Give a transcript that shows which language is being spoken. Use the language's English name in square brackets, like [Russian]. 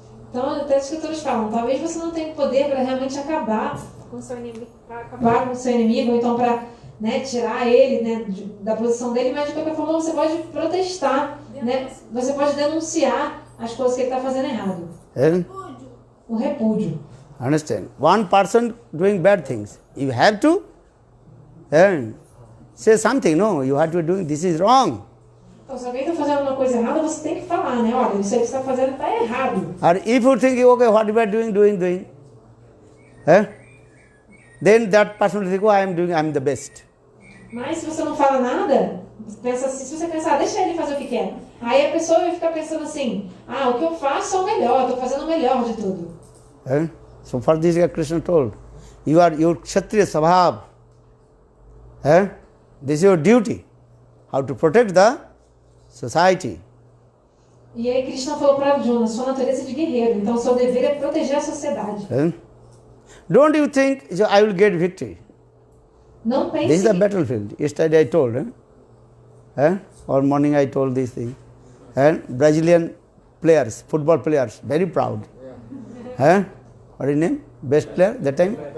[Portuguese] Então, até os escritores falam, talvez você não tenha poder para realmente acabar com o seu inimigo, ou então para, né, tirar ele, né, da posição dele, mas de qualquer forma você pode protestar, né? Você pode denunciar as coisas que ele está fazendo errado. O repúdio. [English] Understand? One person doing bad things, you have to say something. No, you have to do this is wrong. [Portuguese] Então, se alguém está fazendo uma coisa errada, você tem que falar, né? Olha, isso aí que você está fazendo está errado. [English] Or if you think, okay, what you are doing, then that person will think, oh, I am the best. [Portuguese] Mas se você não fala nada, pensa assim, se você pensar, deixa ele fazer o que quer. Aí a pessoa vai ficar pensando assim, o que eu faço é o melhor, estou fazendo o melhor de tudo. [English] So for this, Krishna told, you are your Kshatriya Svabhav. This is your duty, how to protect the society. [Portuguese] E aí Krishna falou para Arjuna, sua natureza é de guerreiro, então seu dever é proteger a sociedade. [English] Don't you think I will get victory? [Portuguese] Não pense [English] This is the battlefield. Yesterday I told, or morning I told this thing. Brazilian players, football players, very proud. What is his name? Best player that time?